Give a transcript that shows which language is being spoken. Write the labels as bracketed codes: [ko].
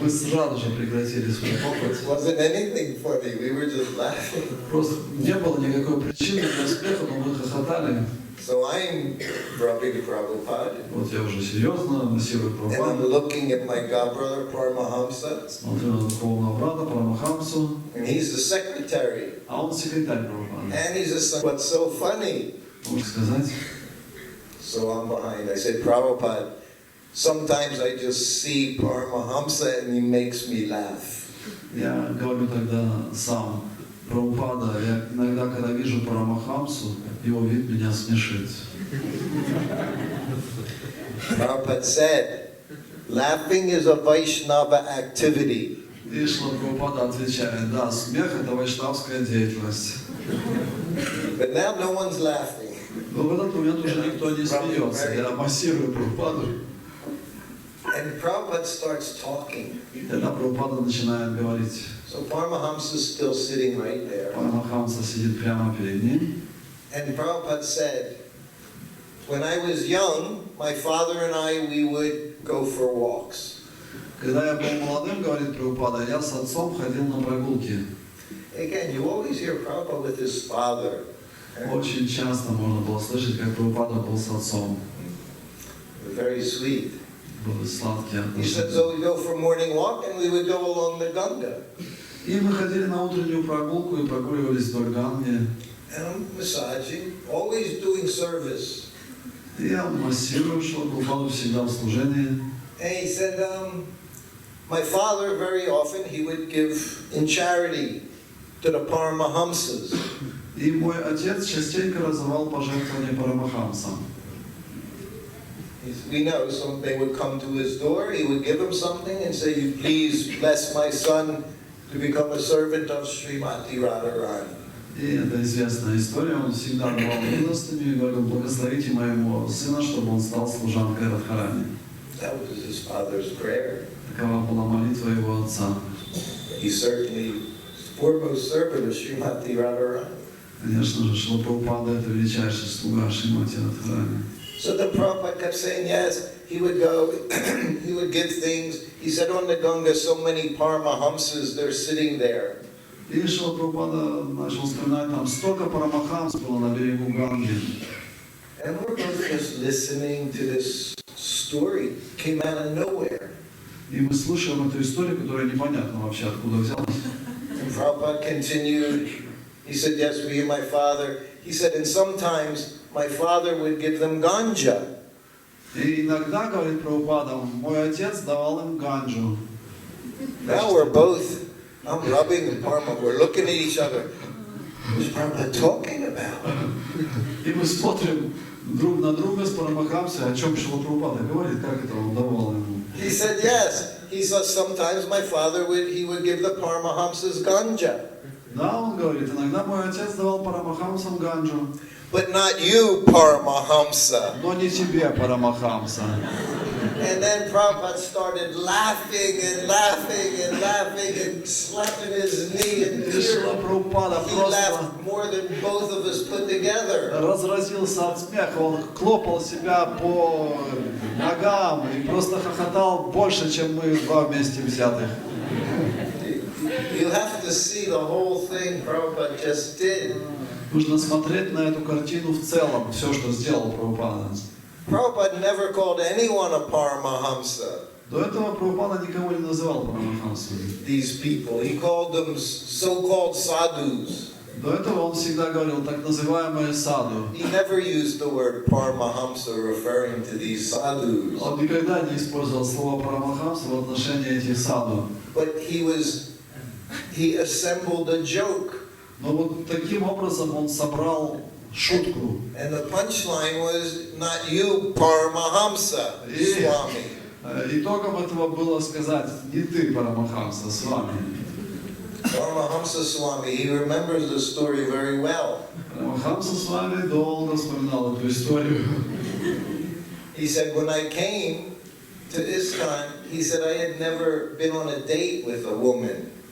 [ru] Мы сразу же прекратили свой [en] It [ru] опыт. [en] wasn't anything funny. We were just laughing. [ru] Просто не было никакой причины для смеха, но мы хохотали. [en] So I'm rubbing Prabhupada. [ru] Вот я уже серьезно массирую [en] And I'm [ru] Прабхупаду. [en] looking at my godbrother Paramahamsa. [ru] Смотрю на духовного брата Парамахамсу. [en] And he's the secretary. [ru] А он секретарь Прабхупады. [en] And he's a son. What's so funny? [ru] Можно сказать. [en] So I'm behind. I said, Prabhupada, sometimes I just see Paramahamsa and he makes me laugh. [ru] Я говорю тогда сам. Прабхупада, я иногда, когда вижу Парамахамсу, его вид меня смешит. [en] Prabhupada said, laughing is a Vaishnava activity. [ru] И Шрила Прабхупада отвечает, да, смех это вайшнавская деятельность. [en] But now no one's laughing. [ru] Но в этот момент уже никто не смеется. Я массирую Прабхупаду. [en] And Prabhupada starts talking. [ru] Тогда Прабхупада начинает говорить. [en] So Paramahamsa is still sitting right there. [ru] Парамахамса сидит прямо перед ним. [en] And Prabhupada said, when I was young, my father and I, we would go for walks. [ru] Когда я был молодым, говорит Прабхупада, я с отцом ходил на прогулки. [en] Again, you always hear Prabhupada with his father. [ru] Очень часто можно было слышать, как Прабхупада был с отцом. [en] Very sweet. [ru] Были сладкие [en] He said, [ru] отношения. [en] so we go for morning walk and we would go along the Ganga. [ru] И мы ходили на утреннюю прогулку и прогуливались вдоль Ганги. [en] And I'm massaging, always doing service. [ru] И я массирую Шрилу Прабхупаду всегда в служении. [en] And he said, my father very often, he would give in charity to the Paramahamsas. [ru] И мой отец частенько раздавал пожертвования Парамахамсам. [en] We know, so they would come to his door, he would give them something and say, you please bless my son to become a servant of Srimati Radharani. [ru] И это известная история, он всегда давал милостыню и говорил, благословите моему сына, чтобы он стал служанкой Радхарани. [en] That was his father's prayer. [ru] Такова была молитва его отца. [en] He certainly was foremost servant of Srimati Radharani. [ru] Конечно же, Шрила Прабхупада это величайший слуга Шримати Радхарани. [en] So the Prabhupada kept saying, yes, he would go, he would give things. He said on the Ganga, so many Paramahamsas, they're sitting there. [ru] И Шрила Прабхупада начал вспоминать, там столько Парамахамс было на берегу Ганги. [en] And we're both just listening to this story, came out of nowhere. [ru] И мы слушаем эту историю, которая непонятно вообще откуда взялась. [en] And Prabhupada continued, he said, yes, me and my father. He said, and sometimes my father would give them ganja. [ru] И иногда, говорит Прабхупада, мой отец давал им ганджу. [en] Now we're both, I'm rubbing and Parma, we're looking at each other. What's Prabhupada talking about? [ru] И мы смотрим друг на друга с Парамахамсой, о чем Шрила Прабхупада говорит, как это он давал ему. [en] He said, yes. He said, sometimes my father would give the Paramahamsas ganja. [ru] Да, он говорит, иногда мой отец давал Парамахамсам ганджу. [en] But not you, Paramahamsa. [ru] Но не тебе, Парамахамса. [en] And then Prabhupada started laughing and laughing and laughing and slapping his knee and [ru] И Шрила Прабхупада [en] he [ru] просто [en] laughed more than both of us put together. [ru] разразился от смеха, он хлопал себя по ногам и просто хохотал больше, чем мы два вместе взятых. [en] You have to see the whole thing Prabhupada just did. [ru] Нужно смотреть на эту картину в целом, все, что сделал Прабхупада. [en] Prabhupada never called anyone a Paramahamsa. [ru] До этого Прабхупада никого не называл Парамахамсом. [en] These people, he called them so-called sadhus. [ru] До этого он всегда говорил так называемые саду. [en] He never used the word Paramahamsa referring to these sadhus. [ru] Он никогда не использовал слово Парамахамса в отношении этих саду. [en] But he assembled a joke. [ru] Но вот таким образом он собрал шутку. [en] And the punchline was, not you, Paramahamsa, Swami. [ru] Итогом этого было сказать, не ты, Парамахамса, с вами. [en] Paramahamsa Swami, he remembers the story very well. [ru] Парамахамса с вами долго вспоминал эту историю. [en] He said, when I came to ISKCON, he said I had never been on a date with a woman.